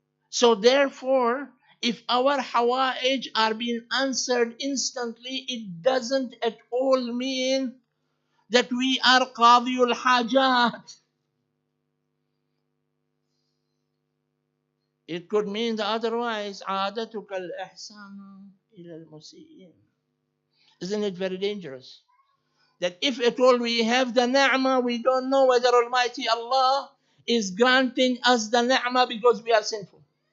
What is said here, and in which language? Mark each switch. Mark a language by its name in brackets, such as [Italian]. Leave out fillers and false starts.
[English] So therefore, if our hawa'ij are being answered instantly, it doesn't at all mean that we are qadiyul hajat. It could mean the otherwise. [Arabic] عادتك الإحسان إلى المسيئين. [English] Isn't it very dangerous? That if at all we have the ni'mah, we don't know whether Almighty Allah is granting us the ni'mah because we are sinful.